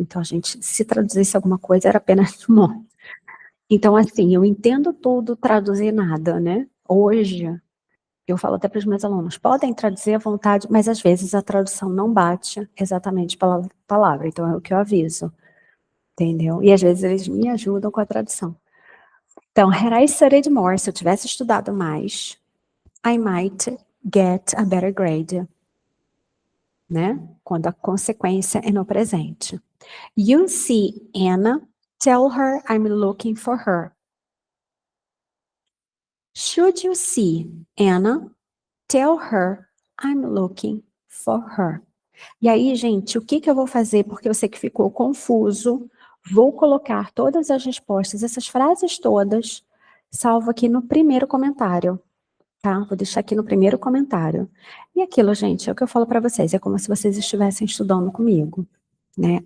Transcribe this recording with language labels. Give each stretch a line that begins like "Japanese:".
Portuguese: Então, a gente, se traduzisse alguma coisa, era pena de morte. Então, assim, eu entendo tudo, traduzir nada, né? Hoje, eu falo até para os meus alunos, podem traduzir à vontade, mas às vezes a tradução não bate exatamente palavra por palavra, então é o que eu aviso, entendeu? E às vezes eles me ajudam com a tradução. Então,
English: had I studied more,
Portuguese: se eu tivesse estudado mais,
English: I might get a better grade,
Portuguese: né? Quando a consequência é no presente.
English: You see Anna, tell her I'm looking for her. Should you see Anna, tell her I'm looking for her.
Portuguese: E aí, gente, o que eu vou fazer? Porque eu sei que ficou confuso. Vou colocar todas as respostas, essas frases todas, salvo aqui no primeiro comentário, tá? Vou deixar aqui no primeiro comentário. E aquilo, gente, é o que eu falo para vocês, é como se vocês estivessem estudando comigo, né?